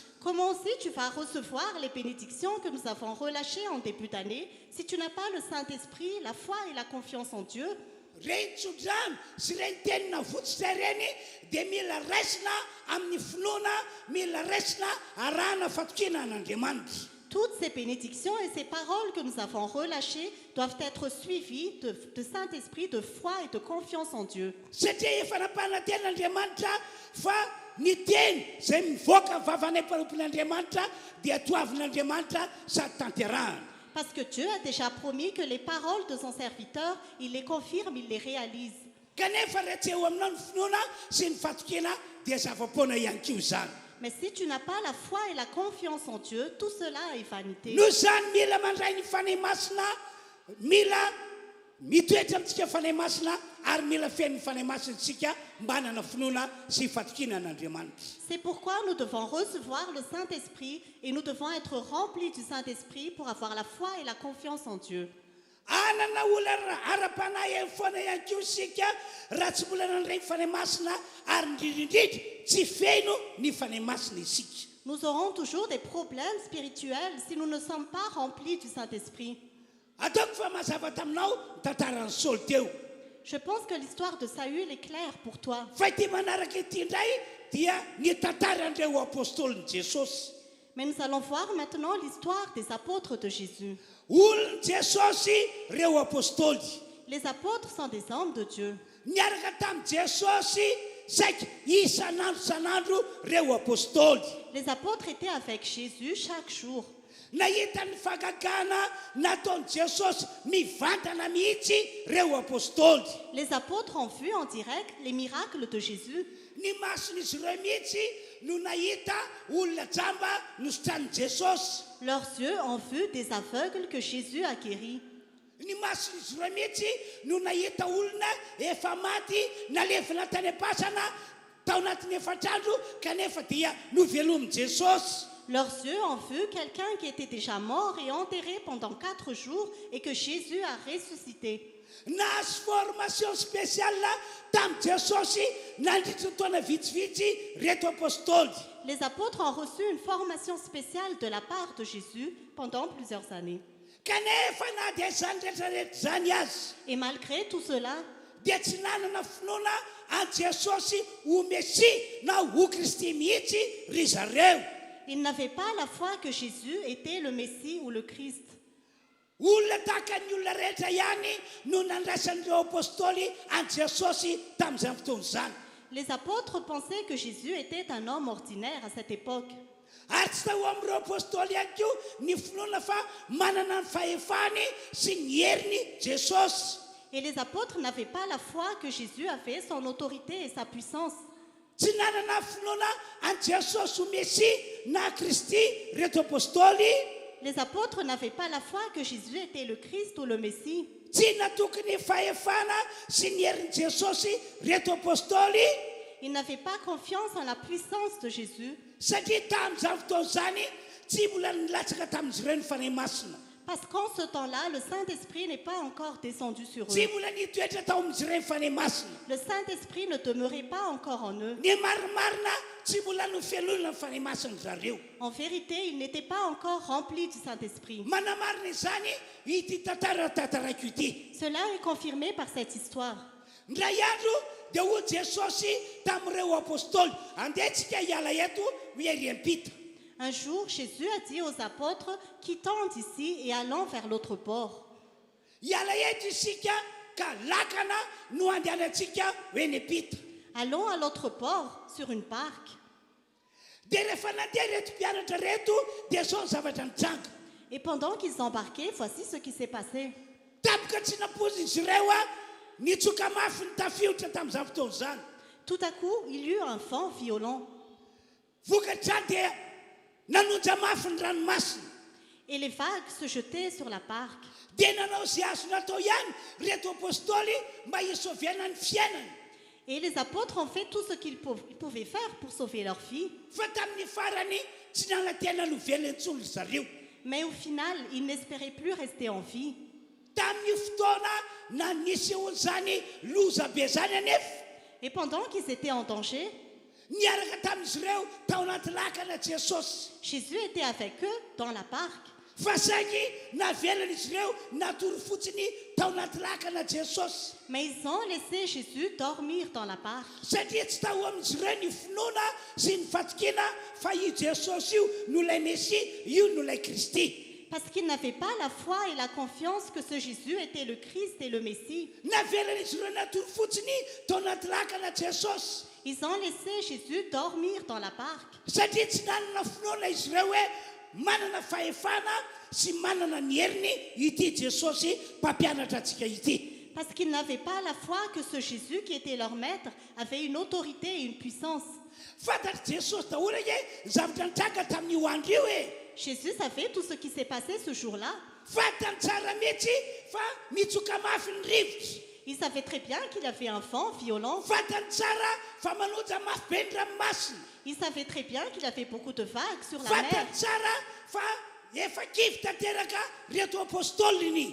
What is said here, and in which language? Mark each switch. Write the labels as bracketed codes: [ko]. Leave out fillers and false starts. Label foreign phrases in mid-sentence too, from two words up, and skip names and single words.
[fr] Comment aussi tu vas recevoir les bénédictions que nous avons relâchées en début d'année si tu n'as pas le Saint-Esprit, la foi et la confiance en Dieu? [mg] Reny tsodrano sy reny tenina votsitra reny dia mila raisina amin'ny finoana, mila raisina arahana fatokena an'Andriamanitra. [fr] Toutes ces bénédictions et ces paroles que nous avons relâchées doivent être suivies de Saint-Esprit, de foi et de confiance en Dieu. [mg] Satria efa nampananten'Andriamanitra fa ny teny izay mivoaka vavanay mpanompon'Andriamanitra dia toavin'Andriamanitra sady tanterahana. [fr] Parce que Dieu a déjà promis que les paroles de son serviteur, il les confirme, il les réalise. [mg] Kanefa raha tsy eo aminao ny finoana sy ny fatokena dia zava-poana ihany koa izany. [fr] Mais si tu n'as pas la foi et la confiance en Dieu, tout cela est vanité. [mg] Noho izany mila mandray ny fanahy masina, mila mitoetra amintsika fanahy masina ary mila fiain'ny fanahy masinatsika mba hanana finoana sy fatikina an'Andriamanitra. [fr] C'est pourquoi nous devons recevoir le Saint-Esprit et nous devons être remplis du Saint-Esprit pour avoir la foi et la confiance en Dieu. [mg] Anana olana ara-panahy foana ihany koa isika raha tsy mbola nandray fanahy masina ary indrindrindrindra tsy feno ny fanahy masina isika. [fr] Nous aurons toujours des problèmes spirituels si nous ne sommes pas remplis du Saint-Esprit. [mg] Ataoko fa mazava taminao tantaran'ny Saoly teo. [fr] Je pense que l'histoire de Saül est claire pour toi. [mg] Fa ity manaraka ity indray dia ny tantaran'ireo apôstôlin'i Jesosy. [fr] Mais nous allons voir maintenant l'histoire des apôtres de Jésus. [mg] Olon'i Jesosy reo apôstôly. [fr] Les apôtres sont des hommes de Dieu. [mg] Niaraka tamin'i Jesosy saika isan'andro reo apôstôly. [fr] Les apôtres étaient avec Jésus chaque jour. [mg] Nahita ny fagagana nataon'i Jesosy mivantana mihitsy reo apôstôly. [fr] Les apôtres ont vu en direct les miracles de Jésus. [mg] Ny mason'izy ireo mihitsy no nahita olona jamba nosotranin'i Jesosy. [fr] Leurs yeux ont vu des aveugles que Jésus a guéris. [mg] Ny mason'izy ireo mihitsy no nahita olona efa maty nalefina tany am-pasana tao anatin'ny efatrandro kanefa dia novelomin'i Jesosy. [fr] Leurs yeux ont vu quelqu'un qui était déjà mort et enterré pendant 4 jours et que Jésus a ressuscité. [mg] Nahazo [fr] formation spéciale [mg] tamin'i Jesosy nandritra taona vitsivitsy reto apôstôly. [fr] Les apôtres ont reçu une formation spéciale de la part de Jésus pendant plusieurs années. [mg] Kanefa na dia zany rehetrarehetra zany azy [fr] Et malgré tout cela, [mg] dia tsy nanana finoana an Jesosy ho Messia na ho Kristy mihitsy ry zareo. [fr] ils n'avaient pas la foi que Jésus était le Messie ou le Christ. [mg] Olona tahaka ny olona rehetra ihany no nandraisan'ireo apôstôly an Jesosy tamin'izany fotoana izany. [fr] Les apôtres pensaient que Jésus était un homme ordinaire à cette époque. [mg] Ary tsy tao amin'ireo apôstôly ihany koa ny finoana fa manana ny fahefany sy ny heriny Jesosy. [fr] Et les apôtres n'avaient pas la foi que Jésus avait son autorité et sa puissance. [mg] Tsy nanana finoana an Jesosy ho Messia na Kristy reto apôstôly. [fr] Les apôtres n'avaient pas la foi que Jésus était le Christ ou le Messie. [mg] Tsy natoky ny fahefana sy ny herin'i Jesosy reto apôstôly. [fr] Ils n'avaient pas confiance en la puissance de Jésus [mg] Satria tamin'izany fotoana izany tsy mbola nilatsaka tamin'izy ireo ny fanahy masina. [fr] parce qu'en ce temps-là, le Saint-Esprit n'est pas encore descendu sur [mg] Tsy [fr] eux. [mg] mbola nitoetra tao amin'izy ireo ny fanahy masina. [fr] Le Saint-Esprit ne demeurait pas encore en eux. [mg] Ny marimarina tsy mbola nofelolona ny fanahy masina zareo. [fr] En vérité, ils n'étaient pas encore remplis du Saint-Esprit. [mg] Manamarina izany ity tantara tantarako ity. [fr] Cela est confirmé par cette histoire. [mg] Ndray andro dia hoy Jesosy tamin'ireo apôstôly andehitsika hiala eto hoery ampita. [fr] Un jour, Jésus a dit aux apôtres, quittons d'ici et allons vers l'autre bord. [mg] Hiala eto isika ka lakana no andehanantsika hoe ny ampita. [fr] Allons à l'autre bord, sur une barque. [mg] Dia rehefa nandeha reto mpianatra reto dia zao ny zavatra nitranga. [fr] Et pendant qu'ils embarquaient, voici ce qui s'est passé. [mg] Tapoka tsy napozin'izy ireo nitsoka mafy ny tafiotra tamin'izany fotoana izany. [fr] Tout à coup, il y eut un vent violent [mg] Vokatra dia nanonja mafy ny ranomasina. [fr] et les vagues se jetaient sur la barque. [mg] Dia nanao izay azo natao ihany reto apôstôly mba hisoviana ny fiainana. [fr] Et les apôtres ont fait tout ce qu'ils pouvaient faire pour sauver leur vie. [mg] Fa tamin'ny farany tsy nanatena novena intsony zareo. [fr] Mais au final, ils n'espéraient plus rester en vie. [mg] Tamin'ny fotoana na nisy zany loza be zany anefa [fr] Et pendant qu'ils étaient en danger, [mg] niaraka tamin'izy ireo tao anaty lakana Jesosy. [fr] Jésus était avec eux dans la barque. [mg] Fa saingy navelana izy ireo natory fotsiny tao anaty lakana Jesosy. [fr] Mais ils ont laissé Jésus dormir dans la barque. [mg] Satria tsy tao amin'izy ireo ny finoana sy ny fatikina fa io Jesosy io no lay Messia, io no lay Kristy. [fr] Parce qu'ils n'avaient pas la foi et la confiance que ce Jésus était le Christ et le Messie. [mg] Navelana izy ireo natory fotsiny tao anaty lakana Jesosy. [fr] Ils ont laissé Jésus dormir dans la barque. [mg] Satria tsy nanana finoana izy ireo hoe manana fahefana sy manana ny heriny ity Jesosy mpampianatra antsika ity. [fr] Parce qu'ils n'avaient pas la foi que ce Jésus qui était leur maître avait une autorité et une puissance. [mg] Fantatry Jesosy daholo hoe zavatra nitranga tamin'io andro io e. [fr] Jésus savait tout ce qui s'est passé ce jour-là. [mg] fatany tsara mihitsy fa mitsoka mafy ny rivotra. [fr] Il savait très bien qu'il avait un vent violent. [mg] Fatany tsara fa manoja mafy be ny ranomasina. [fr] Il savait très bien qu'il avait beaucoup de vagues sur la [mg] Fatany [fr] mer. [mg] tsara fa efa kivy tanteraka reto apôstôliny.